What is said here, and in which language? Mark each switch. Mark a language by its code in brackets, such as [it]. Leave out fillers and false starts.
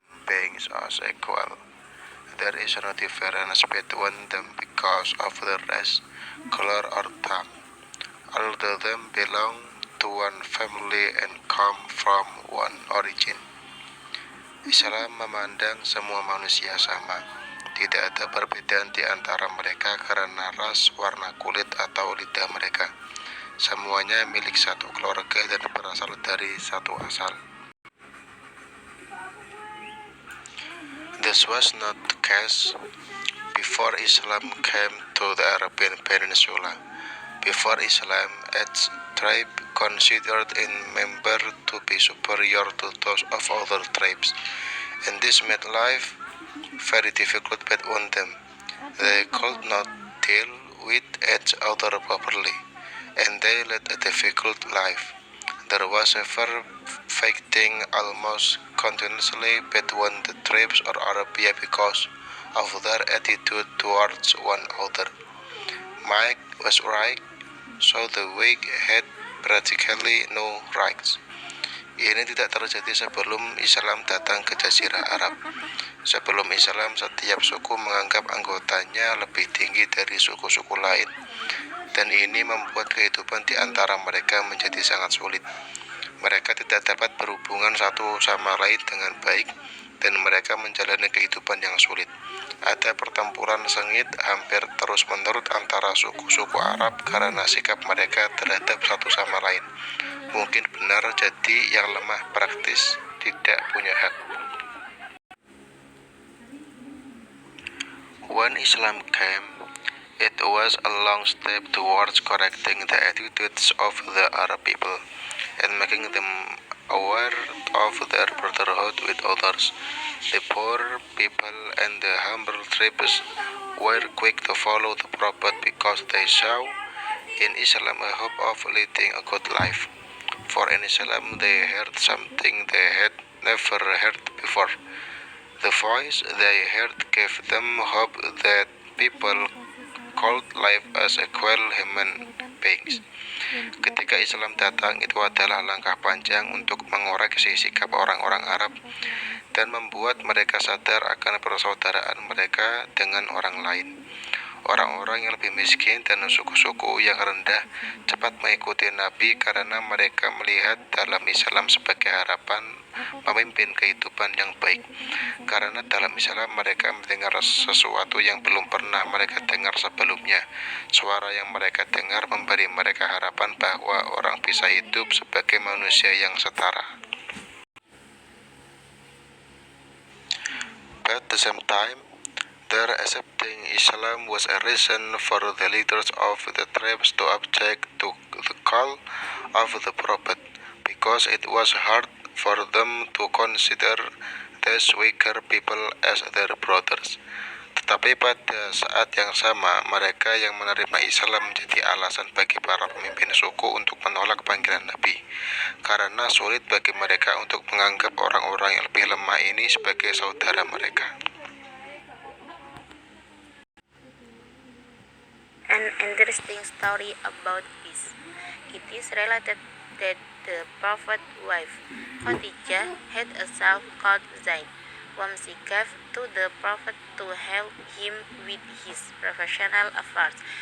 [en] Being as equal, there is no difference between them because of the race, color, or tongue. All of them belong to one family and come from one origin. [id] Islam memandang semua manusia sama. Tidak ada perbedaan di antara mereka karena ras, warna kulit, atau lidah mereka. Semuanya milik satu keluarga dan berasal dari satu asal. [en] This was not the case before Islam came to the Arabian Peninsula. Before Islam, each tribe considered its member to be superior to those of other tribes, and this made life very difficult between them. They could not deal with each other properly, and they led a difficult life. There was ever fighting almost continuously between the tribes of Arabia because of their attitude towards one another. Might was right, so the weak had practically no rights. [id] Ini tidak terjadi sebelum Islam datang ke Jazirah Arab. Sebelum Islam, setiap suku menganggap anggotanya lebih tinggi dari suku-suku lain, dan ini membuat kehidupan di antara mereka menjadi sangat sulit. Mereka tidak dapat berhubungan satu sama lain dengan baik, dan mereka menjalani kehidupan yang sulit. Ada pertempuran sengit hampir terus-menerus antara suku-suku Arab karena sikap mereka terhadap satu sama lain. Mungkin benar, jadi yang lemah praktis tidak punya hak. [en] When Islam came, it was a long step towards correcting the attitudes of the Arab people and making them aware of their brotherhood with others. The poor people and the humble tribes were quick to follow the Prophet because they saw in Islam a hope of leading a good life. For in Islam they heard something they had never heard before. The voice they heard gave them hope that people could live as equal human beings. [id] Ketika Islam datang, itu adalah langkah panjang untuk mengoreksi sikap orang-orang Arab dan membuat mereka sadar akan persaudaraan mereka dengan orang lain. Orang-orang yang lebih miskin dan suku-suku yang rendah cepat mengikuti Nabi karena mereka melihat dalam Islam sebagai harapan memimpin kehidupan yang baik. Karena dalam Islam mereka mendengar sesuatu yang belum pernah mereka dengar sebelumnya. Suara yang mereka dengar memberi mereka harapan bahwa orang bisa hidup sebagai manusia yang setara. [en] But at the same time, their accepting Islam was a reason for the leaders of the tribes to object to the call of the Prophet, because it was hard for them to consider these weaker people as their brothers. [id] Tetapi pada saat yang sama, mereka yang menerima Islam menjadi alasan bagi para pemimpin suku untuk menolak panggilan Nabi, karena sulit bagi mereka untuk menganggap orang-orang yang lebih lemah ini sebagai saudara mereka. [en] An interesting story about this. It is related that the Prophet's wife, Khadijah, had a son called Zaid, whom she gave to the Prophet to help him with his professional affairs.